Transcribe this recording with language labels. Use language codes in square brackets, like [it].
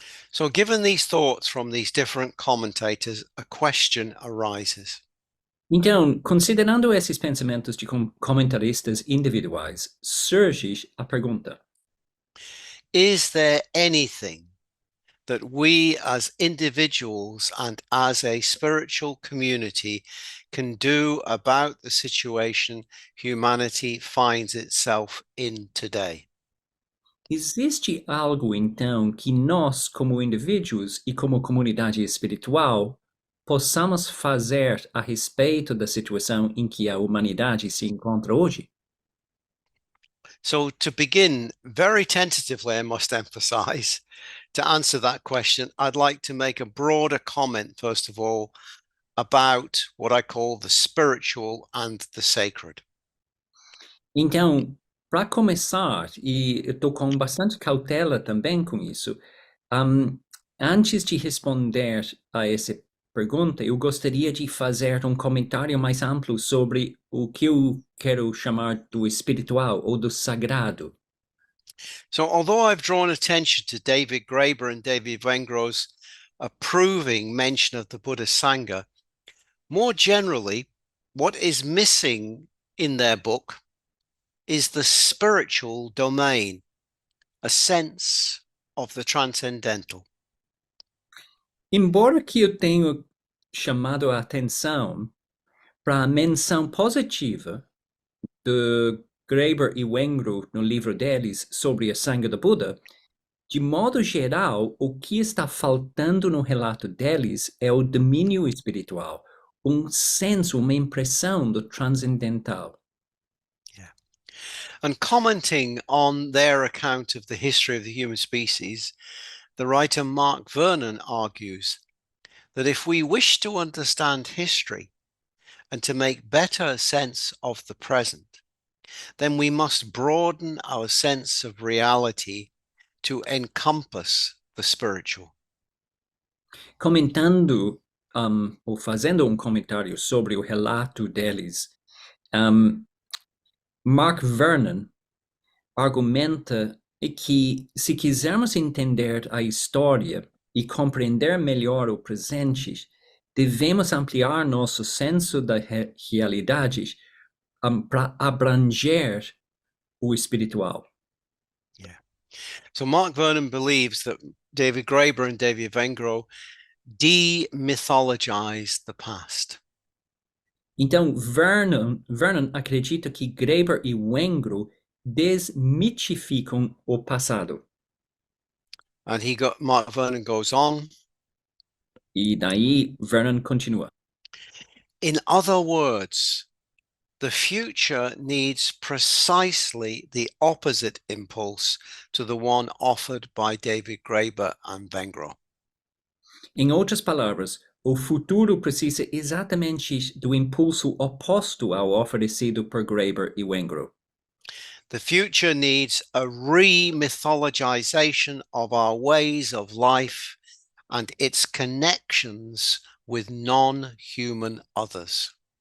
[en] So given these thoughts from these different commentators, a question arises. [pt] Então, considerando esses pensamentos de comentaristas individuais, surge a pergunta: [en] Is there anything that we as individuals and as a spiritual community can do about the situation humanity finds itself in today? [pt] Existe algo, então, que nós, como indivíduos e como comunidade espiritual, possamos fazer a respeito da situação em que a humanidade se encontra hoje? [en] So, to begin, very tentatively, I must emphasize, to answer that question, I'd like to make a broader comment, first of all, about what I call the spiritual and the sacred. [pt] Então, para começar, e eu estou com bastante cautela também com isso, um, antes de responder a essa pergunta, eu gostaria de fazer um comentário mais amplo sobre o que eu quero chamar do espiritual ou do sagrado. [en] So, although I've drawn attention to David Graeber and David Wengrow's approving mention of the Buddha Sangha, more generally, what is missing in their book is the spiritual domain, a sense of the transcendental. [pt] Embora que eu tenha chamado a atenção para a menção positiva de Graeber e Wengrow no livro deles sobre a Sangha do Buda, de modo geral, o que está faltando no relato deles é o domínio espiritual, um senso, uma impressão do transcendental. [en] Yeah. And commenting on their account of the history of the human species, the writer Mark Vernon argues that if we wish to understand history and to make better sense of the present, then we must broaden our sense of reality to encompass the spiritual. [pt] Comentando ou fazendo um comentário sobre o relato deles, um, Mark Vernon argumenta que, se quisermos entender a história e compreender melhor o presente, devemos ampliar nosso senso da realidade para abranger o espiritual. [en] Yeah. So Mark Vernon believes that David Graeber and David Wengrow demythologize the past. [pt] Então, Vernon acredita que Graeber e Wengrow desmitificam o passado. [en] And Mark Vernon goes on. [pt] E daí Vernon continua. [en] In other words, the future needs precisely the opposite impulse to the one offered by David Graeber and Wengrow. [pt] Em outras palavras, o futuro precisa exatamente do impulso oposto ao oferecido por Graeber e Wengrow. [en] The future needs a re-mythologization of our ways of life and its connections with non-human others.